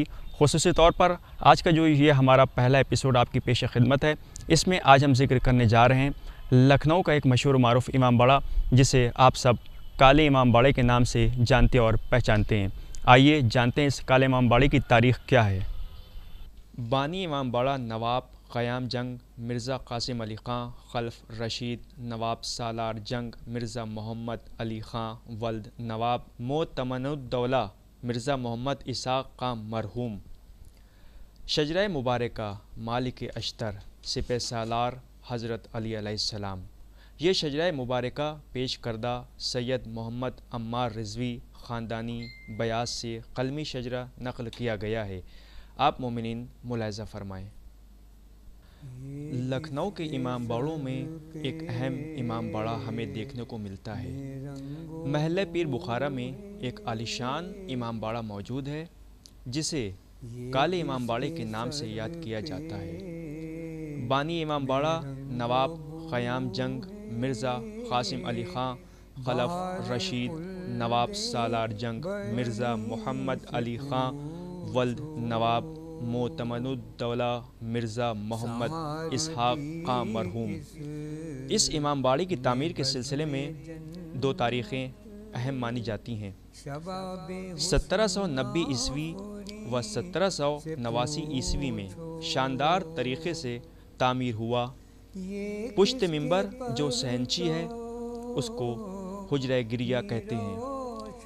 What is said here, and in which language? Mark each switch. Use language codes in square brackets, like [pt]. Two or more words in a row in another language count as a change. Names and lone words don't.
[ur] خصوصی طور پر آج کا جو یہ ہمارا پہلا ایپیسوڈ آپ کی پیش خدمت ہے، اس میں آج ہم ذکر کرنے جا رہے ہیں لکھنؤ کا ایک مشہور معروف امام باڑہ جسے آپ سب کالے امام باڑے کے نام سے جانتے اور پہچانتے ہیں. آئیے جانتے ہیں اس کالے امام باڑے کی تاریخ کیا ہے. بانی امام باڑہ نواب قیام جنگ مرزا قاسم علی خاں خلف رشید نواب سالار جنگ مرزا محمد علی خاں ولد نواب معتمد الدولہ مرزا محمد اساق خاں مرحوم شجرہ مبارکہ مالک اشتر سپہ سالار حضرت علی علیہ السلام. یہ شجرہ مبارکہ پیش کردہ سید محمد عمار رضوی خاندانی بیاس سے قلمی شجرہ نقل کیا گیا ہے. آپ مومنین ملاحظہ فرمائیں۔ لکھنؤ کے امام باڑوں میں ایک اہم امام باڑہ ہمیں دیکھنے کو ملتا ہے. محلے پیر بخارا میں ایک عالیشان امام باڑہ موجود ہے جسے کالے امام باڑے کے نام سے یاد کیا جاتا ہے. بانی امام باڑہ نواب قیام جنگ مرزا قاسم علی خاں خلف رشید نواب سالار جنگ مرزا محمد علی خاں ولد نواب معتمد الدولہ مرزا محمد اسحاق خاں مرحوم. اس امام باڑے کی تعمیر کے سلسلے میں دو تاریخیں اہم مانی جاتی ہیں. 1790 عیسوی و 1789 عیسوی میں شاندار طریقے سے تعمیر ہوا. پشت منبر جو صحنچی ہے اس کو حجرہ گریہ کہتے ہیں.